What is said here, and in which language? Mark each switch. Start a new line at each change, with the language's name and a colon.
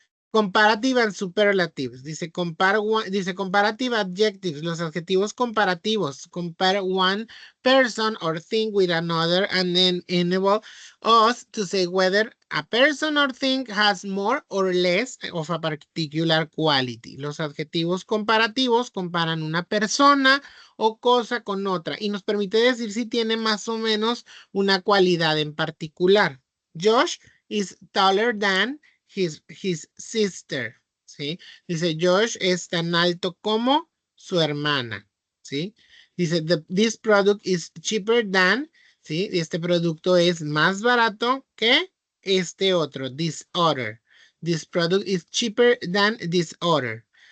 English: Comparative and superlatives. Dice, comparative adjectives,
Spanish: los adjetivos comparativos.
English: Compare one person or thing with another and then enable us to say whether a person or thing has more or less of a particular quality.
Spanish: Los adjetivos comparativos comparan una persona o cosa con otra y nos permite decir si tiene más o menos una cualidad en particular.
English: Josh is taller than his sister, ¿sí?
Spanish: Dice, Josh es tan alto como su hermana, ¿sí?
English: Dice, this product is cheaper than, ¿sí?
Spanish: Este producto es más barato que este otro,
English: this other. This product is cheaper than this other.